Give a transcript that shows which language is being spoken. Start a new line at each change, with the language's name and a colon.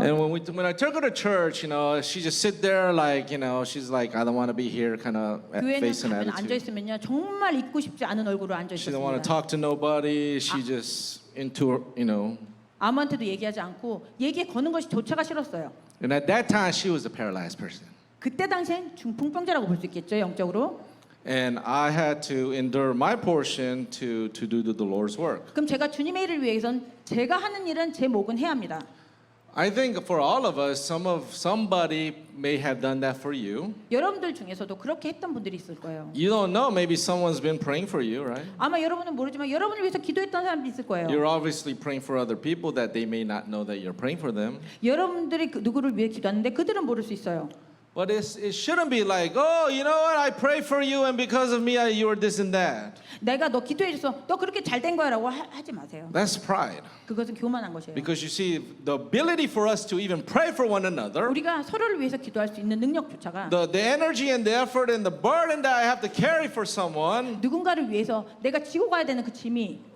English: And when I took her to church, she just sit there like, she's like, I don't want to be here, kind of
Korean: 교회는
English: face an
Korean: 가면 앉아
English: attitude.
Korean: 있으면요 정말 있고 싶지 않은 얼굴로 앉아
English: She don't want to
Korean: 있었습니다.
English: talk to nobody. She just into her.
Korean: 아무한테도 얘기하지 않고 얘기에 거는 것이 조차가 싫었어요.
English: And at that time, she was a paralyzed person.
Korean: 그때 당시엔 중풍병자라고 볼 수 있겠죠 영적으로.
English: And I had to endure my portion to do the Lord's work.
Korean: 그럼 제가 주님의 일을 위해선 제가 하는 일은 제 목은 해야 합니다.
English: I think for all of us, somebody may have done that for you.
Korean: 여러분들 중에서도 그렇게 했던 분들이 있을 거예요.
English: You don't know. Maybe someone's been praying for you, right?
Korean: 아마 여러분은 모르지만 여러분을 위해서 기도했던 사람도 있을 거예요.
English: You're obviously praying for other people that they may not know that you're praying for them.
Korean: 여러분들이 누구를 위해 기도하는데 그들은 모를 수 있어요.
English: But it shouldn't be like, oh, you know what? I pray for you, and because of me, you are this and that.
Korean: 내가 너 기도해줘서 너 그렇게 잘 된 거야라고 하지 마세요.
English: That's pride.
Korean: 그것은 교만한 것이에요.
English: Because you see, the ability for us to even pray for one another,
Korean: 우리가 서로를 위해서 기도할 수 있는 능력조차가
English: the energy and the effort and the burden that I have to carry for someone,
Korean: 누군가를 위해서 내가 지고 가야 되는 그 짐이